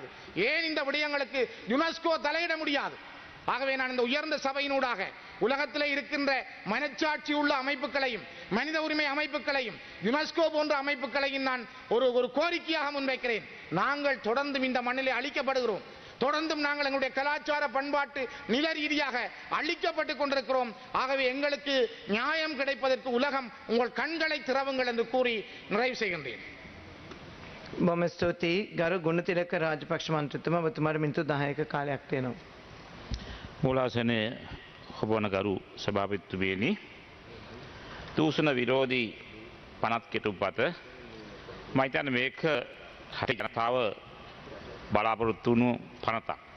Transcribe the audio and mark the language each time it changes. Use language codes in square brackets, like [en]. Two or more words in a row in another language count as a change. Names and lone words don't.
[ta] ஏன் இந்த விடயங்களுக்கு யுனெஸ்கோ தலையிட முடியாது? ஆகவே நான் இந்த உயர்ந்த சபையினூடாக உலகத்திலே இருக்கின்ற மனச்சாட்சி உள்ள அமைப்புகளையும் மனித உரிமை அமைப்புகளையும் யுனெஸ்கோ போன்ற அமைப்புகளையும் நான் ஒரு கோரிக்கையாக முன்வைக்கிறேன். நாங்கள் தொடர்ந்தும் இந்த மண்ணிலே அழிக்கப்படுகிறோம், தொடர்ந்தும் நாங்கள் எங்களுடைய கலாச்சார பண்பாட்டு நில ரீதியாக அழிக்கப்பட்டுக் கொண்டிருக்கிறோம். ஆகவே எங்களுக்கு நியாயம் கிடைப்பதற்கு உலகம் உங்கள் கண்களை திறவுங்கள் என்று கூறி நிறைவு செய்கின்றேன். [si] බොහොම ස්තුතියි ගරු ගුණතිලක රාජපක්ෂ මන්ත්‍රීතුමා, ඔබතුමාට මිනිත්තු 10ක කාලයක් තියෙනවා. මූලාසනයේ ඔබවන ගරු සභාපතිතුමියනි, දූෂණ විරෝධී පනත් කෙටුම්පත මම හිතන්නේ මේක හරි ජනතාව බලාපොරොත්තු වුණු පනතක්.